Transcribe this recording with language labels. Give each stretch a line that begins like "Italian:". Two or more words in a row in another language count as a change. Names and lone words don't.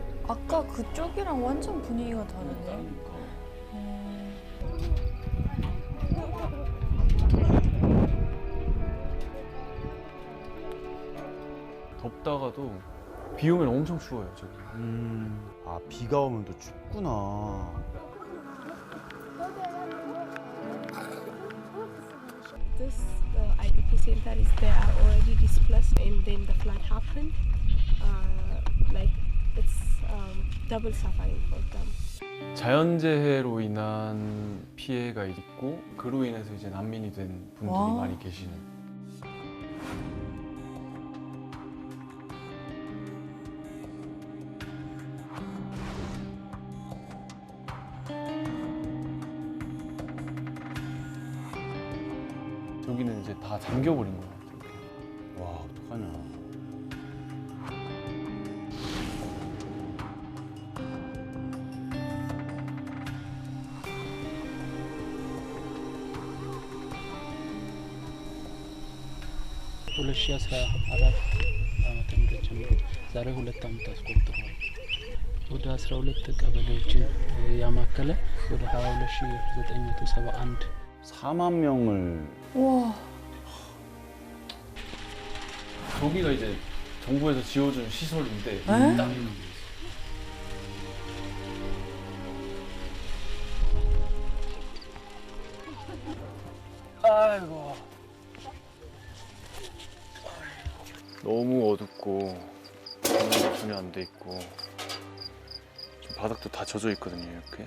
Korean: 아까 그쪽이랑 완전 분위기가 다르네. 덥다가도 비 오면 엄청 추워요 저기. 아 비가 오면 또 춥구나.
English: This IDP center is they are already displaced and then the flood happened. Like it's double suffering for them.
Korean: 자연재해로 인한 피해가 있고 그로 인해서 이제 난민이 된 분들이 와. 많이 계시는. 저기는 이제 다 잠겨버린 거야. 와 어떡하냐.
Amharic: ሁለት ሺህ 14 ዓመተ ምህረት ጀምሮ ዛሬ 2 ዓመት አስቆጥሯል። ወደ 12 ቀበሌዎችን ያማከለ ወደ 22971
Korean: 4만 명을. 와. 저기가 이제 정부에서 지어준 시설인데 딱 아이고 너무 어둡고 전기도 전혀 안 돼 있고 지금 바닥도 다 젖어 있거든요 이렇게.